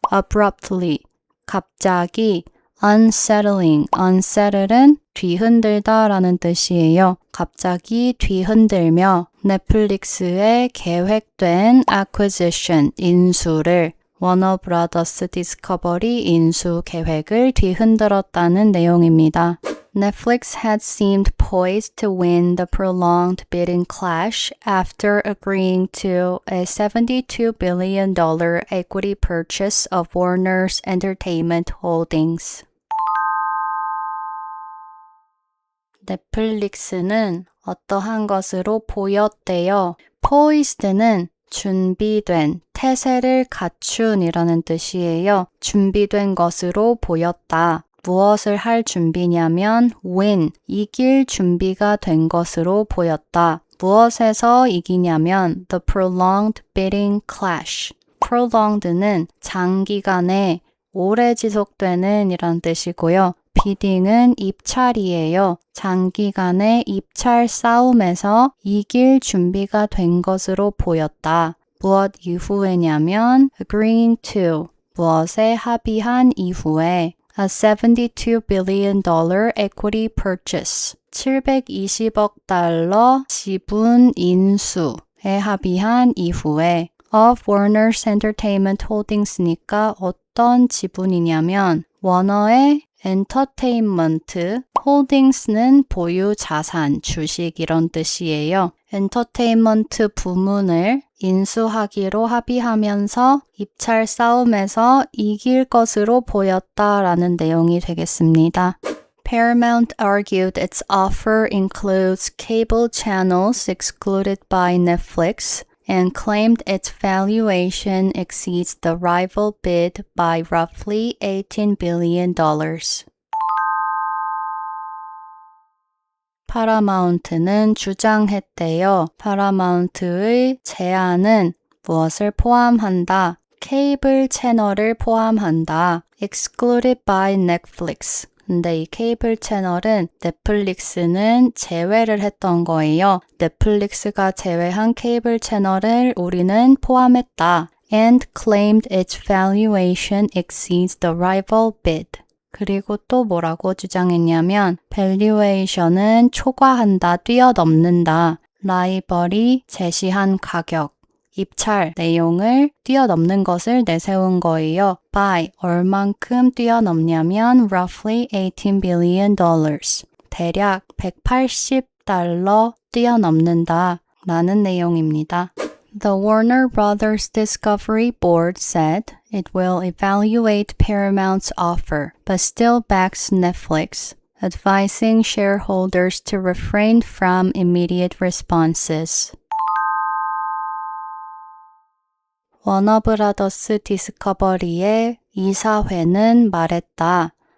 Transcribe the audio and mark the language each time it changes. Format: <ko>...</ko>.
<ko>abruptly, 갑자기, unsettling, unsettle은 뒤흔들다 라는 뜻이에요. 갑자기 뒤흔들며 넷플릭스의 계획된 acquisition, 인수를 워너 브라더스 디스커버리 인수 계획을 뒤흔들었다는 내용입니다.</ko> <en>Netflix had seemed poised to win the prolonged bidding clash after agreeing to a $72 billion equity purchase of Warner's Entertainment Holdings.</en> <ko>넷플릭스는 어떠한 것으로 보였대요. poised는 준비된, 태세를 갖춘이라는 뜻이에요. 준비된 것으로 보였다. 무엇을 할 준비냐면 win, 이길 준비가 된 것으로 보였다. 무엇에서 이기냐면 the prolonged bidding clash. prolonged는 장기간에 오래 지속되는 이란 뜻이고요. bidding은 입찰이에요. 장기간의 입찰 싸움에서 이길 준비가 된 것으로 보였다. 무엇 이후에냐면 agreeing to, 무엇에 합의한 이후에</ko> <en>a $72 billion equity purchase,</en> <ko>720억 달러 지분 인수에 합의한 이후에 of Warner's Entertainment Holdings니까 어떤 지분이냐면 워너의 엔터테인먼트, 홀딩스는 보유 자산, 주식 이런 뜻이에요. 엔터테인먼트 부문을 인수하기로 합의하면서 입찰 싸움에서 이길 것으로 보였다라는 내용이 되겠습니다.</ko> <en>Paramount argued its offer includes cable channels excluded by Netflix and claimed its valuation exceeds the rival bid by roughly $18 billion.</en> <ko>파라마운트는 주장했대요. 파라마운트의 제안은 무엇을 포함한다? 케이블 채널을 포함한다.</ko> <en>Excluded by Netflix.</en> <ko>근데 이 케이블 채널은 넷플릭스는 제외를 했던 거예요. 넷플릭스가 제외한 케이블 채널을 우리는 포함했다.</ko> <en>And claimed its valuation exceeds the rival bid.</en> <ko>그리고 또 뭐라고 주장했냐면 valuation은 초과한다, 뛰어넘는다. 라이벌이 제시한 가격, 입찰 내용을 뛰어넘는 것을 내세운 거예요.</ko> <en>by</en> <ko>얼만큼 뛰어넘냐면</ko> <en>roughly $18 billion.</en> <ko>대략 180달러 뛰어넘는다 라는 내용입니다.</ko> <en>The Warner Brothers Discovery Board said it will evaluate Paramount's offer, but still backs Netflix, advising shareholders to refrain from immediate responses.</en> <ko>워너브라더스 디스커버리의 이사회는 말했다.</ko>